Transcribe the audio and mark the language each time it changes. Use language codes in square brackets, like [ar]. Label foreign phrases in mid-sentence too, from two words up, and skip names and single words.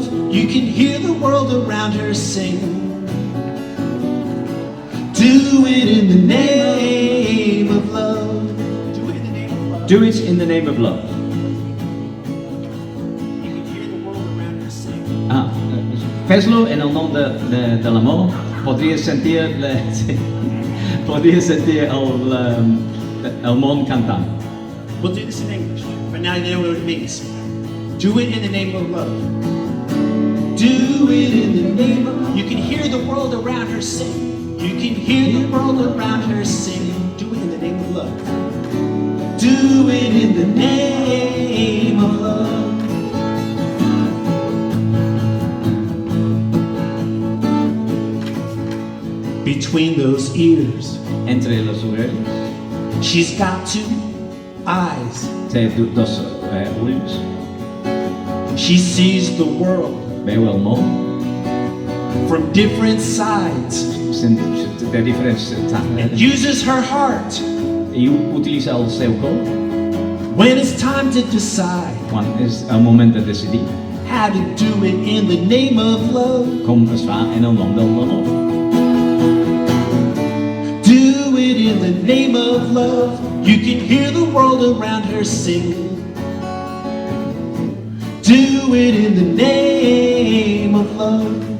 [en] You can hear the world around her sing. Do it in the name of love. Do it in the name of love. Do it in the name of love. You can hear the world around her sing. [ca] Fes-lo en el nom de l'amor. Podries sentir el món cantant. [en] We'll do this in English, but now you know what it means. Do it in the name of love. Do it in the name of... You can hear the world around her sing. You can hear the world around her sing. Do it in the name of love. Do it in the name of love. Between those ears, [ca] Entre les orelles [en] she's got 2 eyes. [ca] té dos ulls. [en] She sees the world [ca] Veu el món [en] from different sides [ca] de diferents [en] and uses her heart [ca] i utilitza el seu cor [en] when it's time to decide [ca] quan és el moment de decidir [en] how to do it in the name of love. [ca] com es fa en el nom de l'amor. [en] Do it in the name of love. You can hear the world around her sing. Do it in the name of love.